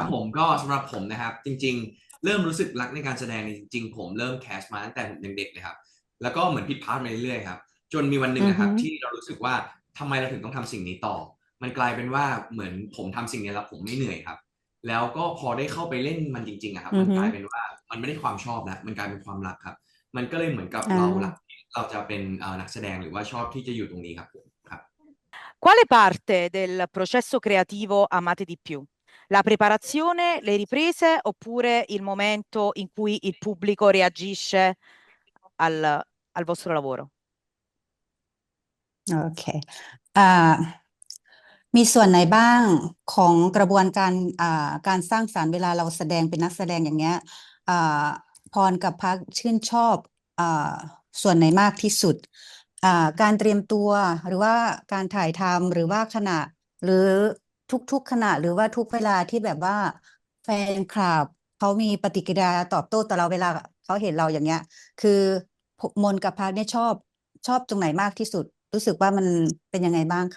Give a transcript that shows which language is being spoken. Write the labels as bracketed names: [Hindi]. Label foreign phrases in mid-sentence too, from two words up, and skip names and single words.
[Thai] ผมก็สำหรับผมนะครับ จริงๆ เริ่มรู้สึกรักในการแสดงจริงๆผมเริ่มแคสมาตั้งแต่ผมเด็กๆเลยครับแล้วก็เหมือนผิดพลาดมาเรื่อยๆครับจนมีวันหนึ่งนะครับที่เรารู้สึกว่าทำไมเราถึงต้องทำสิ่งนี้ต่อ มันกลายเป็นว่าเหมือนผมทำสิ่งนี้แล้วผมไม่เหนื่อยครับแล้วก็พอได้เข้าไปเล่นมันจริงๆอะครับมันกลายเป็นว่ามันไม่ได้ความชอบแล้วมันกลายเป็นความรักครับมันก็เลยเหมือนกับเรารักเราจะเป็นนักแสดงหรือว่าชอบที่จะอยู่ตรงนี้ครับผมครับ [Italian] Quale parte del processo creativo amate di più? La preparazione, le riprese oppure il momento in cui il pubblico reagisce al vostro lavoro? [Thai] โอเคอ่ามีส่วนไหนบ้างของกระบวนการการสร้างสรรค์เวลาเราแสดงเป็นนักแสดงอย่างเงี้ยอ่าพ รกับพักชื่นชอบส่วนไหนมากที่สุดการเตรียมตัวหรือว่าการถ่ายทำหรือว่าขณะหรือทุกๆขณะหรือว่าทุกเวลาที่แบบว่าแฟนคลับเขามีปฏิกิริยาตอบโต้ต่อเราเวลาเขาเห็นเราอย่างเงี้ยคือมนกับพักเนี่ยชอบตรงไหนมากที่สุดรู้สึกว่ามันเป็นยังไงบ้างคะ